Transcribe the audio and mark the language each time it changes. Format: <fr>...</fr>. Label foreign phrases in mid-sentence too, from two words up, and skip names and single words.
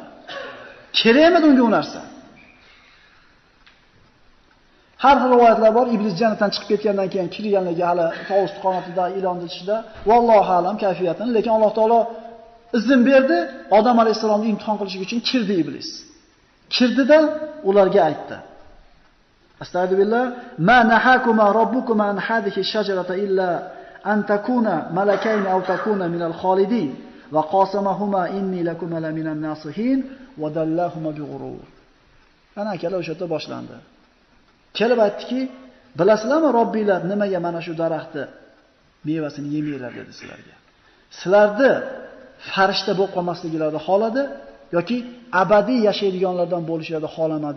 <uz>Kerakmi unga u narsa? Har xil rivoyatlar bor. Iblis jannatdan chiqib ketgandan keyin kirganligi hali tovus qonatida, ilonni ichida.</uz> <ar>والله أعلم</ar> <uz>kayfiyatini, lekin Alloh taolo izn berdi, Odam alayhisalomni imtihon qilish uchun kirdi iblis. Kirdida ularga aytdi:</uz> <ar>أستغفر الله ما نهاكما ربكما عن هذه الشجرة إلا أن تكونا ملكين أو تكونا من الخالدين وقاسمهما إني لكما لمن الناصحين ودلاهما بغرور.</ar> <uz>Ana akalar o'sha yerda boshlandi. Kelib aytdiki, bilasizlarmi Robbinglar nimaga mana shu daraxtni mevasini yemanglar dedi sizlarga. Sizlarni farishta bo'lib qolmasliklarini xoladi yoki abadiy yashaydiganlardan bo'lishlarini xolamadi.</uz>